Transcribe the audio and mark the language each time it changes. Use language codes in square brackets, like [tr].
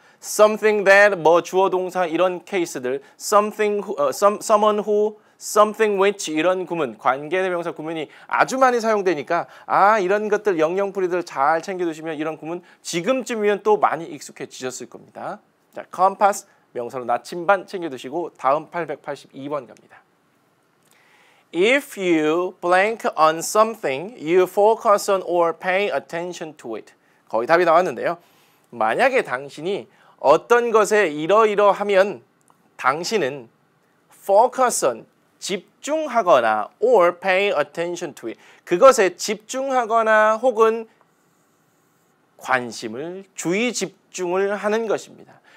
[en] something that, [ko] 뭐 주어 동사 이런 케이스들, [en] something, someone who, something which [ko] 이런 구문, 관계대명사 구문이 아주 많이 사용되니까 이런 것들 영영풀이들 잘 챙겨두시면 이런 구문 지금쯤이면 또 많이 익숙해지셨을 겁니다. 자, compass, 명사로 나침반 챙겨두시고 다음 882번 갑니다. [en] If you blank on something, you focus on or pay attention to it. [ko] 거의 답이 나왔는데요. 만약에 당신이 어떤 것에 이러이러하면 당신은 focus on, 집중하거나 [en] or pay attention to it. [ko] 그것에 집중하거나 혹은 관심을, 주의 집중을 하는 것입니다.